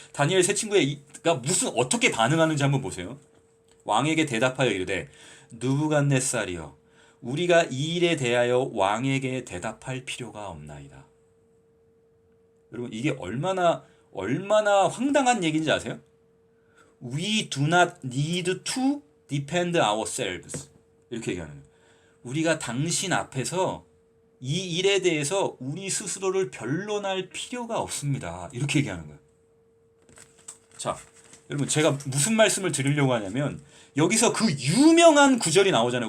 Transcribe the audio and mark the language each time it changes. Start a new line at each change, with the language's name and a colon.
Korean: 다니엘 세 친구가 무슨 어떻게 반응하는지 한번 보세요. 왕에게 대답하여 이르되 느부갓네살이여 우리가 이 일에 대하여 왕에게 대답할 필요가 없나이다. 여러분 이게 얼마나 황당한 얘기인지 아세요?
English: We do not need to defend ourselves.
Korean: 이렇게 얘기하는 거예요. 우리가 당신 앞에서 이 일에 대해서 우리 스스로를 변론할 필요가 없습니다. 이렇게 얘기하는 거예요. 자, 여러분 제가 무슨 말씀을 드리려고 하냐면 여기서 그 유명한 구절이 나오잖아요.